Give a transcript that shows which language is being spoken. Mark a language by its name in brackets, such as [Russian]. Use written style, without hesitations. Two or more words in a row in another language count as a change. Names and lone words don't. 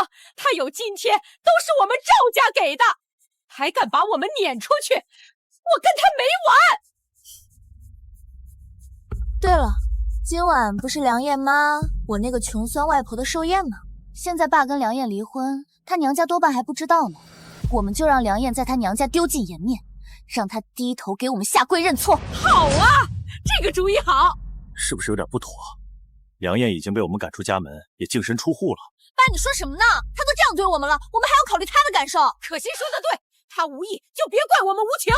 [Chinese] 他有今天都是我們趙家給的，還敢把我們攆出去，我跟他沒完。對了，今晚不是梁燕媽我那個窮酸外婆的壽宴嗎？現在爸跟梁燕離婚，她娘家多半還不知道呢。我們就讓梁燕在她娘家丟盡顏面，讓她低頭給我們下跪認錯。好啊，這個主意好。是不是有點不妥？梁燕已經被我們趕出家門，也淨身出戶了。爸，你說什麼呢？她都這樣對我們了，我們還要考慮她的感受。可心說的對，她無意就別怪我們無情。